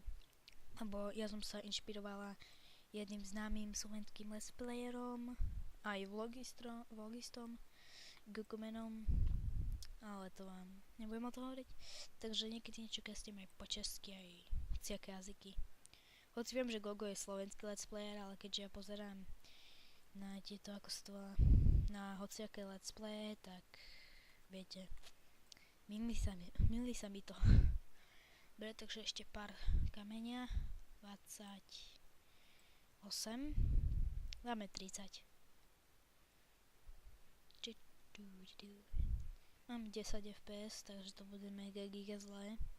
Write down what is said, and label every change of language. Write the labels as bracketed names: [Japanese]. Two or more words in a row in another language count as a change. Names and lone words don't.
[Slovak] Lebo ja som sa inšpirovala jedným známym slovenským [English] let's playerom, [Slovak] aj vlogistom, Gukumenom, ale to vám nebudem o tom hovoriť. Takže niekedy niečo kecnem aj po česky, aj hociaké jazyky. Hoci viem, že Gogo je slovenský [English] let's player, [Slovak] ale keďže ja pozerám na tieto, ako sa to volá, na hociaké [English] let's play, [Slovak] tak viete, milí sa mi to. Dobre, takže ešte pár kamenia. 28. Dáme 30. Mám 10 fps, takže to bude mega giga zlé.